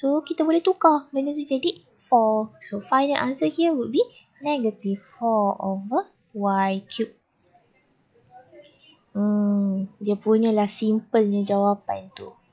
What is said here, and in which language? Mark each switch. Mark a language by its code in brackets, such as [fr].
[ms] So kita boleh tukar benda tu jadi 4. [en] So final answer here would be negative 4 over y cube. [ms] Dia punyalah simplenya jawapan tu.